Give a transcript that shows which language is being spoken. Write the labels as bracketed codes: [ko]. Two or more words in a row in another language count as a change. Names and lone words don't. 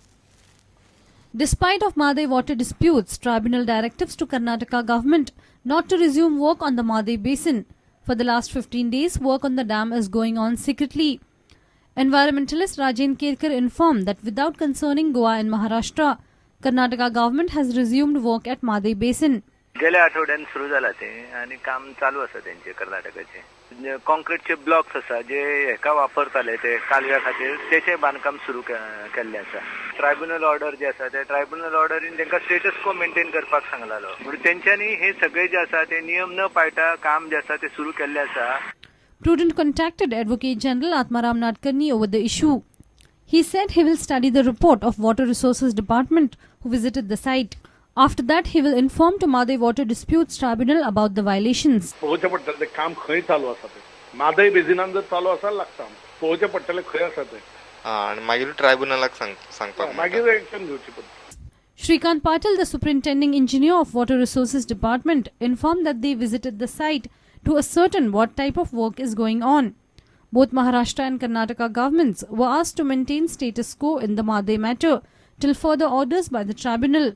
[en] Despite of Mhadei Water Disputes, Tribunal directives to Karnataka government not to resume work on the Mhadei Basin. For the last 15 days, work on the dam is going on secretly. Environmentalist Rajen Kerkar informed that without concerning Goa and Maharashtra, Karnataka government has resumed work at Mhadei Basin. [kok] गेल्या आठवड्यात सुरू झाला ते आणि काम चालू आसा त्यांचे कर्नाटकाचे कॉन्क्रीटचे ब्लॉक्स आसा जे हेका वापरताले ते कालव्या खातीर तेचे बांदकाम सुरू केल्ले आसा ट्रायब्युनल ऑर्डर जे आसा ते ट्रायब्युनल ऑर्डरीन तांकां [en] status quo maintain [kok] करपाक सांगलालो म्हणजे तेंच्यांनी हे सगळे जे आसा ते नियम न पाळटा काम जे आसा ते सुरू केल्ले आसा. [en] Prudent contacted Advocate General Atmaram Nadkarni over the issue. He said he will study the report of Water Resources Department who visited the site. After that, he will inform to Mhadei Water Disputes Tribunal about the violations. [kok] पोवचे पडटले काम खंय चालू आसा ते म्हादय बेजिनान जर चालू आसा लागता पोवचे पडटले खंय आसा ते आणि मागीर ट्रायब्युनलाक सांगपाक मागीर एक्शन घेवची पडटा. [en] Shrikant Patil, the superintending engineer of Water Resources Department, informed that they visited the site to ascertain what type of work is going on. Both Maharashtra and Karnataka governments were asked to maintain status quo in the Mhadei matter till further orders by the tribunal.